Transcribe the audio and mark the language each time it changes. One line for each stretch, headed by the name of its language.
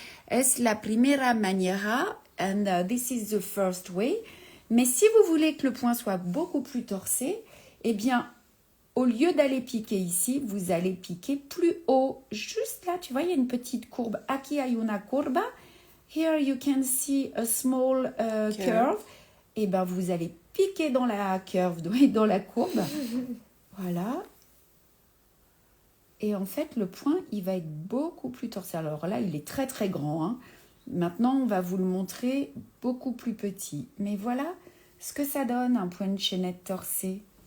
Spanish: Es la primera manera,
English: and this is the first way.
French: Mais si vous voulez que le point soit beaucoup plus torsé, eh bien, au lieu d'aller piquer ici, vous allez piquer plus haut. Juste là, tu vois, il y a une petite courbe.
Spanish: Aquí hay una curva.
English: Here you can see a small curve.
French: Et bien, vous allez piquer dans la curve, dans la courbe. Voilà. Et en fait, le point, il va être beaucoup plus torsé. Alors là, il est très, très grand. Hein. Maintenant, on va vous le montrer beaucoup plus petit. Mais voilà ce que ça donne, un point de chaînette torsé.